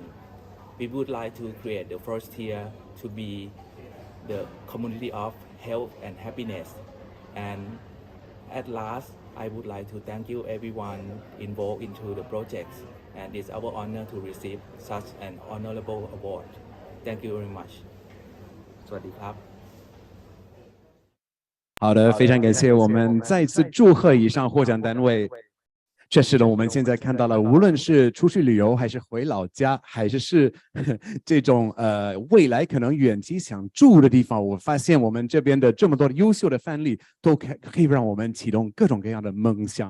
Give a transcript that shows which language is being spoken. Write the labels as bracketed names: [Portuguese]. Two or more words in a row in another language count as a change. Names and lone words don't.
[English] We would like to create the first tier to be the community of health and happiness. And at last, I would like to thank you everyone involved into the project, and it's our honor to receive such an honorable award. Thank you very much. [Thai] สวัสดีครับ [Chinese] 好的，非常感谢，我们再次祝贺以上获奖单位。确实的，我们现在看到了，无论是出去旅游，还是回老家，还是这种未来可能远期想住的地方，我发现我们这边的这么多的优秀的范例，都可以让我们启动各种各样的梦想。